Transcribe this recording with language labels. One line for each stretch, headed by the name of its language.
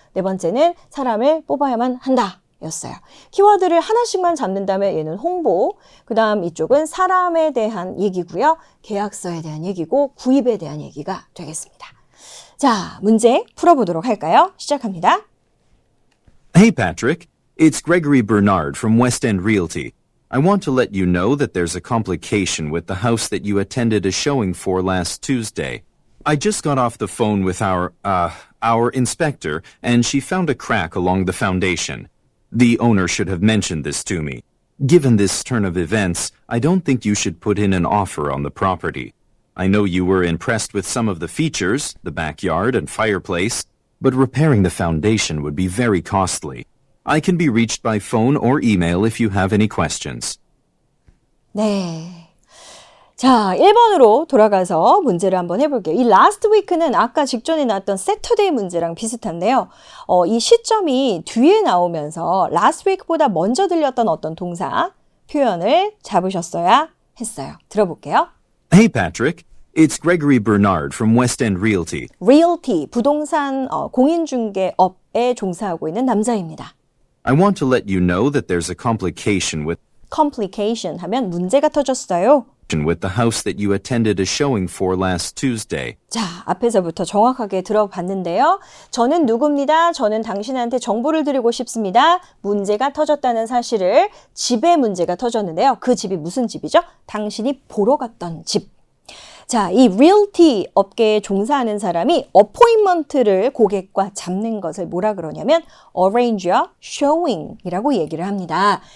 Korean: 네 번째는 사람을 뽑아야만 한다. 였어요. 키워드를 하나씩만 잡는다면 얘는 홍보, 그 다음 이쪽은 사람에 대한 얘기고요. 계약서에 대한 얘기고 구입에 대한 얘기가 되겠습니다. 자, 문제 풀어보도록 할까요? 시작합니다.
English: Hey, Patrick. It's Gregory Bernard from West End Realty. I want to let you know that there's a complication with the house that you attended a showing for last Tuesday. I just got off the phone with our inspector, and she found a crack along the foundation. The owner should have mentioned this to me. Given this turn of events, I don't think you should put in an offer on the property. I know you were impressed with some of the features, the backyard and fireplace, but repairing the foundation would be very costly. I can be reached by phone or email if you have any questions.
Korean: 네. 자, 1번으로 돌아가서 문제를 한번 해볼게요. 이 last week는 아까 직전에 나왔던 Saturday 문제랑 비슷한데요. 이 시점이 뒤에 나오면서 last week보다 먼저 들렸던 어떤 동사, 표현을 잡으셨어야 했어요. 들어볼게요.
English: Hey, Patrick. It's Gregory Bernard from West End Realty.
Korean: Realty, 부동산 공인중개업에 종사하고 있는 남자입니다.
English: I want to let you know that there's a complication with
Korean: Complication 하면 문제가 터졌어요.
English: the house that you attended a showing for last Tuesday.
Korean: 자, 앞에서부터 정확하게 들어봤는데요. 저는 누구입니다. 저는 당신한테 정보를 드리고 싶습니다. 문제가 터졌다는 사실을, 집에 문제가 터졌는데요. 그 집이 무슨 집이죠? 당신이 보러 갔던 집. 자, 이 realty 업계에 종사하는 사람이 어포인먼트를 고객과 잡는 것을 뭐라 그러냐면 arrange와 showing이라고 얘기를 합니다.